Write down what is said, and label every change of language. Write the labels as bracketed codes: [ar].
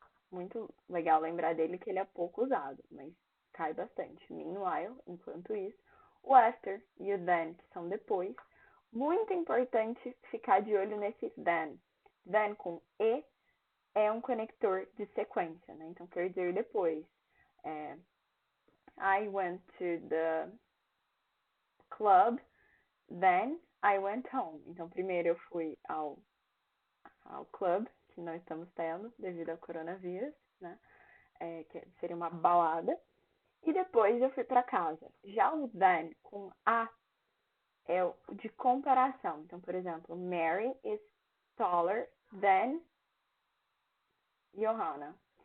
[pt] Muito legal lembrar dele que ele é pouco usado, mas cai bastante. Meanwhile, enquanto isso. O after e o then, que são depois. Muito importante ficar de olho nesse then. Then com E é um conector de sequência, né? Então quer dizer depois. [en] I went to the club, then I went home. [pt] Então primeiro eu fui ao club, que não estamos tendo devido ao coronavírus, né? Que seria uma balada. E depois eu fui para casa. Já o then com A é o de comparação. Então, por exemplo, [en] Mary is taller than Johanna.